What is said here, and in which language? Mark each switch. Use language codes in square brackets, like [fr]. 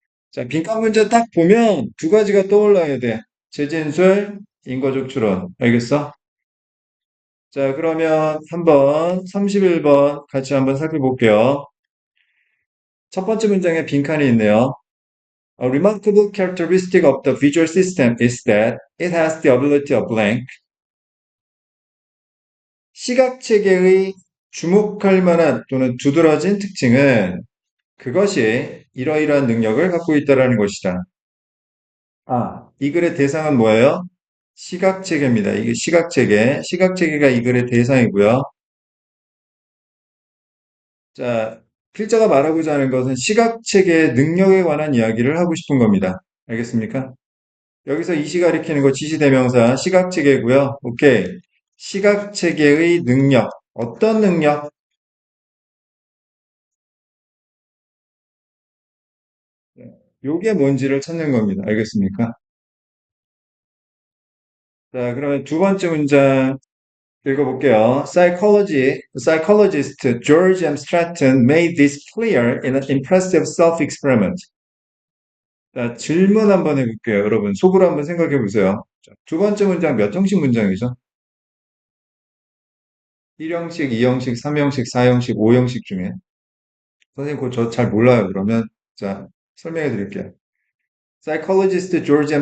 [ko] 자, 빈칸 문제 딱 보면 두 가지가 떠올라야 돼. 재진술, 인과적 추론. 알겠어? 자, 그러면 한번 31번 같이 한번 살펴볼게요. 첫 번째 문장에 빈칸이 있네요. [en] A remarkable characteristic of the visual system is that it has the ability of blank. [ko] 시각체계의 주목할 만한 또는 두드러진 특징은 그것이 이러이러한 능력을 갖고 있다는 것이다. 이 글의 대상은 뭐예요? 시각체계입니다. 이게 시각체계. 시각체계가 이 글의 대상이고요. 자, 필자가 말하고자 하는 것은 시각체계의 능력에 관한 이야기를 하고 싶은 겁니다. 알겠습니까? 여기서 이시 가리키는 거 지시대명사 시각체계고요. 오케이. 시각체계의 능력. 어떤 능력? 요게 뭔지를 찾는 겁니다. 알겠습니까? 자, 그러면 두 번째 문장 읽어볼게요. [en] Psychologist George M. Stratton made this clear in an impressive self-experiment. [ko] 자, 질문 한번 해볼게요. 여러분, 속으로 한번 생각해 보세요. 자, 두 번째 문장 몇 형식 문장이죠? 1형식, 2형식, 3형식, 4형식, 5형식 중에. 선생님, 그거 저 잘 몰라요. 그러면, 자, 설명해 드릴게요. Psychologist George M.